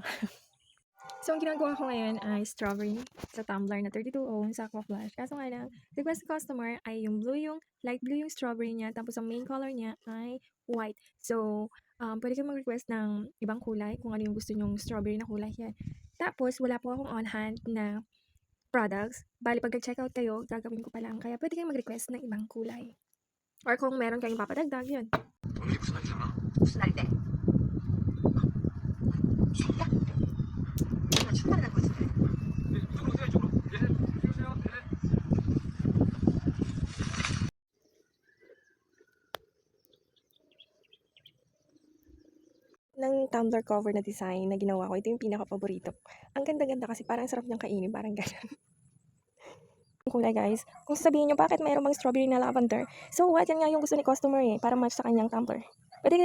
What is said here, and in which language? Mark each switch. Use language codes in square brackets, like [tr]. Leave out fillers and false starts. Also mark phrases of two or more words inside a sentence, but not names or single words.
[tl] So, ang ginagawa ko ngayon ay strawberry sa tumbler na 32 ounce Aqua Flash. Kaso nga lang, request ng customer ay yung blue, yung light blue yung strawberry niya, tapos ang main color niya ay white. So, pwede kang mag-request ng ibang kulay kung ano yung gusto nyong strawberry na kulay yan. Tapos, wala po akong on hand na products. Bali, pag nag-checkout kayo, gagawin ko pa lang. Kaya pwede kayong mag-request ng ibang kulay. Or kung meron kayong papadagdag, yun. [ko] 오늘이 무슨 날이잖아. 무슨 날인데? 나 축하를 할 거지. 네, 이쪽으로 오세요, 이쪽으로. 예, 들어오세요. 네. [tl] Ng tumbler cover na design na ginawa ko, ito yung pinaka-paborito ko. Ang ganda-ganda kasi parang sarap niyang kainin, parang gano'n. Ang kulay guys, kung sasabihin niyo bakit mayroong bang strawberry na lavender, [en] so what, [tl] yan nga yung gusto ni customer para match sa kanyang tumbler.